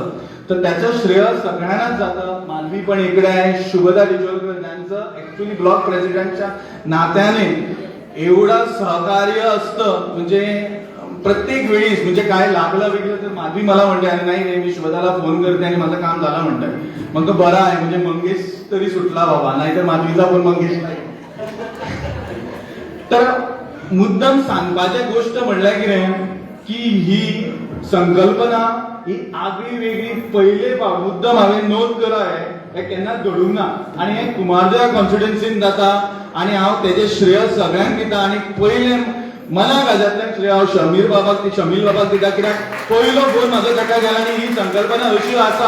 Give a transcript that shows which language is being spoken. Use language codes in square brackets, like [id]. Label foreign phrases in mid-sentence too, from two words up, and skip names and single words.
[mr] तर त्याचं श्रेय सगळ्यांनाच जातं. मानवी पण इकडे आहे, शुभदा डिचोलकर ज्यांचं ऍक्च्युली ब्लॉक प्रेसिडेंटच्या नात्याने एवढं सहकार्य असतं म्हणजे प्रत्येक वेळीस म्हणजे काय लागलं वेगळं तर माधवी मला म्हणते आणि नाही मी शुभदाला फोन करते आणि माझं काम झालं म्हणतंय. मग बरं आहे म्हणजे मंगेश तरी सुटला बाबा, नाहीतर माधवीचा पण मंगेश नाही. [kok] तर मुद्दम सांगपाची गोष्ट म्हणल्या की नाही की ही संकल्पना ही आगळी वेगळी पहिले मुद्दम हांवें नोंद केलाय हे केन्नाच घडूंक ना आनी हे कुमारदेव कॉन्स्टिट्युएन्सीन जाता आनी हांव तेजे श्रेय सगळ्यांक दिता. आनी पयले मना गाज्यांतल्यान श्रेय हांव शमील बाबाक दिता कित्याक पयलो फोन म्हाजो ताका गेला आनी ही संकल्पना अशी आसा.